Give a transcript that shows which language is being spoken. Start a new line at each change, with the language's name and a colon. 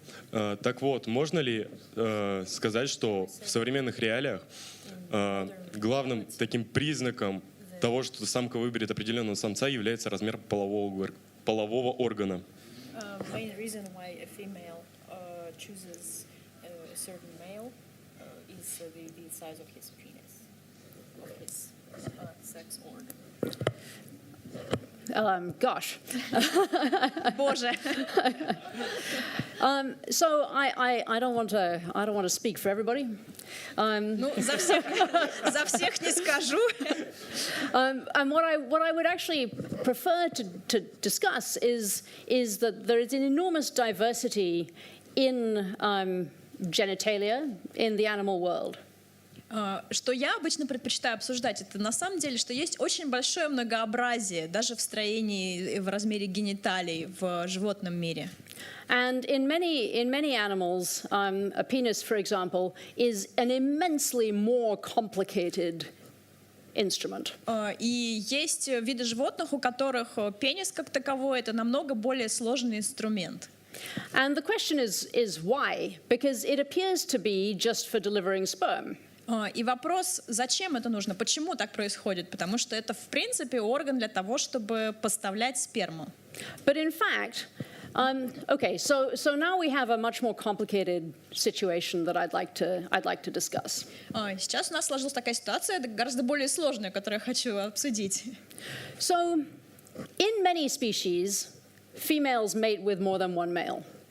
Russian: Так вот, можно ли сказать, что в современных реалиях главным таким признаком того, что самка выберет определенного самца, является размер полового органа?
English: Main reason why a female chooses a certain male is the size of his penis, of his sex organ. Gosh.
Russian: Боже.
English: So I don't want to speak for everybody.
Russian: Ну, за всех не скажу.
English: And what I would actually prefer to discuss is that there is an enormous diversity in genitalia in the animal world.
Russian: Что я обычно предпочитаю обсуждать, это на самом деле, что есть очень большое многообразие даже в строении, в размере гениталий в животном мире.
English: And in many animals, a penis, for example, is an immensely more complicated instrument.
Russian: И есть виды животных, у которых пенис как таковой это намного более сложный инструмент.
English: And the question is why? Because it appears to be just for delivering sperm.
Russian: И вопрос, зачем это нужно, почему так происходит? Потому что это, в принципе, орган для того, чтобы поставлять сперму.
English: But in fact, okay, so now we have a much more complicated situation that I'd like to discuss.
Russian: Сейчас у нас сложилась такая ситуация, гораздо более сложная, которую я хочу обсудить.
English: So, in many species, females mate with more than one male.